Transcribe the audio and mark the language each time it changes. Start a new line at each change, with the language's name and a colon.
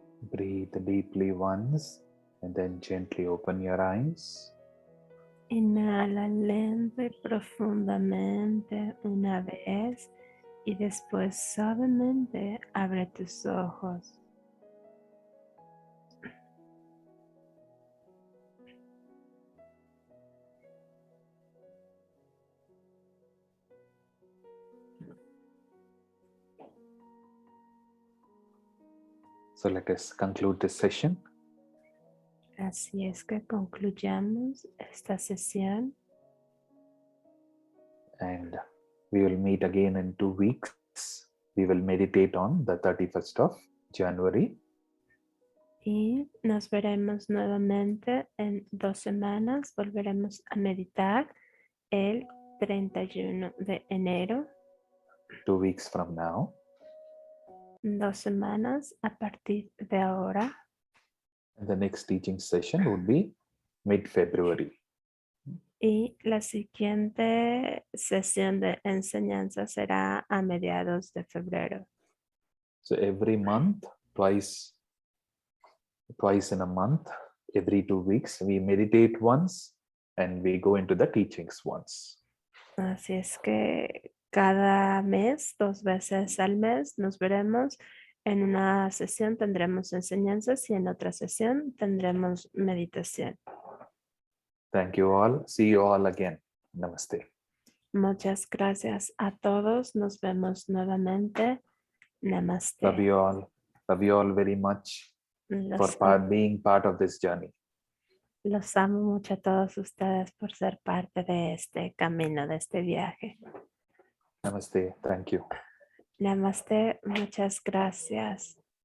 English: Breathe deeply once and then gently open your eyes.
Spanish: Inhala lento y profundamente una vez y después suavemente abre tus ojos.
English: So let us conclude this session.
Spanish: Así es que concluyamos esta sesión.
English: And we will meet again in 2 weeks. We will meditate on the 31st of January.
Spanish: Y nos veremos nuevamente en 2 semanas. Volveremos a meditar el 31 de enero.
English: 2 weeks from now.
Spanish: 2 semanas a partir de ahora.
English: And the next teaching session would be mid-February.
Spanish: Y la siguiente sesión de enseñanza será a mediados de febrero.
English: So every month, twice in a month, every 2 weeks, we meditate once and we go into the teachings once.
Spanish: Así es que cada mes, 2 veces al mes, nos veremos. En una sesión tendremos enseñanzas y en otra sesión tendremos meditación.
English: Thank you all. See you all again. Namaste.
Spanish: Muchas gracias a todos. Nos vemos nuevamente. Namaste.
English: Love you all. Love you all very much for being part of this journey.
Spanish: Los amo mucho a todos ustedes por ser parte de este camino, de este viaje.
English: Namaste. Thank you.
Spanish: Namaste. Muchas gracias.